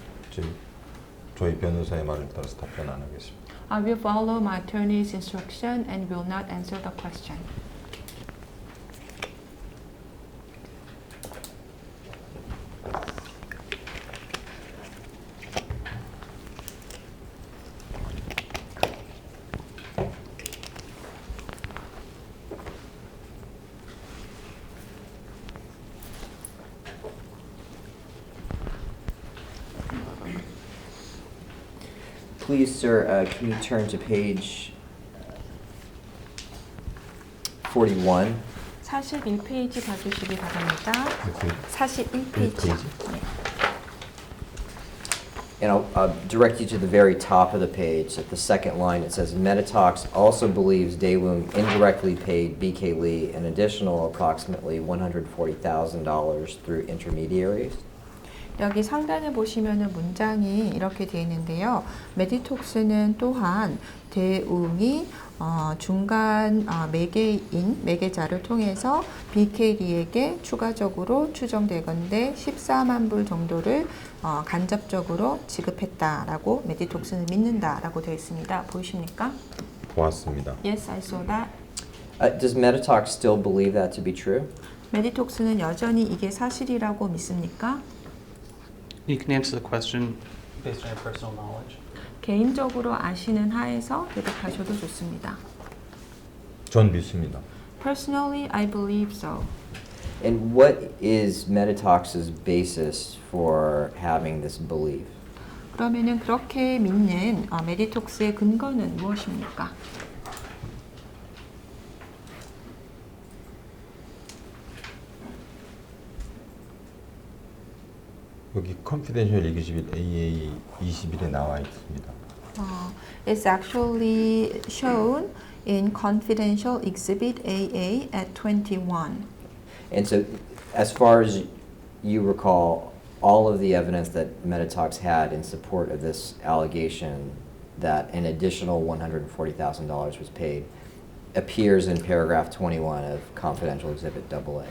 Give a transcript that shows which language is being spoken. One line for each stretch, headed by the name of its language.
Korean: 지금 저희 변호사의 말을 따라서 답변 안 하겠습니다.
English: I will follow my attorney's instruction and will not answer the question. Please, sir, can you turn to page 41?
Korean: 41페이지 봐주시기 바랍니다. 그 41페이지. 네.
English: And I'll direct you to the very top of the page. At the second line, it says, Meditox also believes Daewoo indirectly paid BK Lee an additional approximately $140,000 through intermediaries.
Korean: 여기 상단에 보시면은 문장이 이렇게 되어 있는데요. 메디톡스는 또한 대웅이 중간 매개자를 통해서 BKD에게 추가적으로 추정되건대 14만 불 정도를 간접적으로 지급했다라고 메디톡스는 믿는다라고 되어 있습니다. 보이십니까? 보았습니다.
English: Yes, I saw that. Does Meditox still believe that to be true?
Korean: 메디톡스는 여전히 이게 사실이라고 믿습니까?
English: You can answer the question based on your personal knowledge.
Korean: 개인적으로 아시는 하에서 대답하셔도 좋습니다. 전 믿습니다.
English: Personally, I believe so. And what is Meditox's basis for having this belief?
Korean: 그러면은 그렇게 믿는 메디톡스의 근거는 무엇입니까? 여기 컨피덴셜 exhibit AA 21에 나와 있습니다.
English: It's actually shown in confidential exhibit AA at 21. And so, as far as you recall, all of the evidence that Meditox had in support of this allegation that an additional $140,000 was paid appears in paragraph 21 of confidential exhibit AA.